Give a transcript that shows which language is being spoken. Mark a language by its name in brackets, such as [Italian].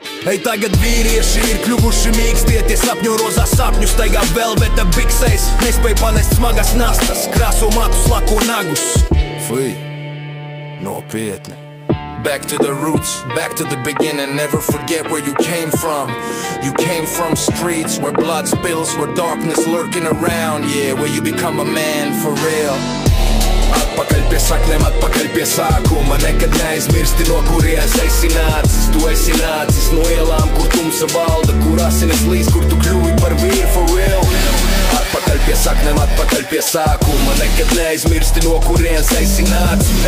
[Latvian] Ej tagad vīrieši ir kļuvuši mīkstie, tie sapņo rozās sapņu, staigā velveta biksēs, nespēj panest smagas nastas, krāso matus, lako nagus. Fui, nopietni. [English] Back to the roots, back to the beginning, never forget where you came from. You came from streets where blood spills, where darkness lurking around, yeah, where you become a man for real. [Latvian] Atpakaļ pie saknēm, atpakaļ pie sākuma, nekad neaizmirsti no kurienes esi nācis. Tu esi nācis no ielām, kur tumsa valda, kur asinis līdz, kur tu kļuvi par vīru [English] for real. [Latvian] Atpakaļ pie saknēm, atpakaļ pie sākuma, nekad neaizmirsti no kurienes esi nācis.